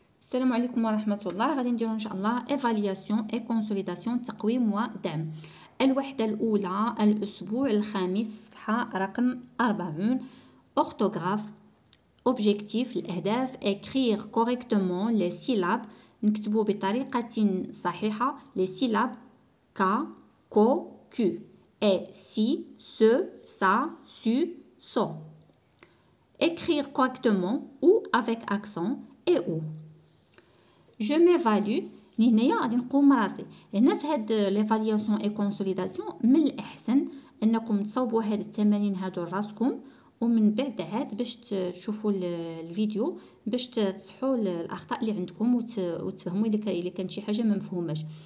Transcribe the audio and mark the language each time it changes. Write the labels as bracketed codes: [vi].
[ar] السلام عليكم ورحمة الله. غادي نديرو ان شاء الله ايفالياسيون اي كونسوليداسيون، تقويم ودعم. الوحدة الأولى الأسبوع الخامس، صفحة رقم 40. أورثوغراف. أوبجيكتيف الأهداف: [fr] écrire correctement les syllabes، [ar] نكتبو بطريقة صحيحة les syllabes ك كو كو et si ce ça su so. [fr] Écrire correctement ou avec accent et ou. Je m'évalue. [ar] هنايا غادي نقوم راسي. هنا في هاد ليفالياسيون اي كونسوليداسيون من الاحسن انكم تصاوبوا هاد التمارين هادو لراسكم، ومن بعد عاد باش تشوفوا الفيديو باش تصحوا الاخطاء اللي عندكم وتفهموا الا كانت شي حاجه ما مفهوماش.